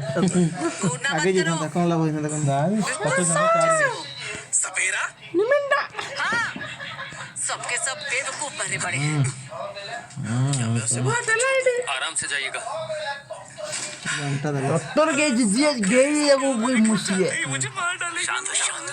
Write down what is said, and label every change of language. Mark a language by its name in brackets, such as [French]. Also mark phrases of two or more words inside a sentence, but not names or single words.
[Hindi] घूरना मत करो। [Odia] କ'ଣ ଲାଭ ହେଇଥାନ୍ତା କ'ଣ ନାଇଁ [Hindi] बिल्कुल समझ हो। सपेरा हाँ, सबके सब बेवकूफ भरे पड़े हैं। आराम से जाइएगा। डॉक्टर के जिजिया गई है वो कोई मुझसे शांत शांत।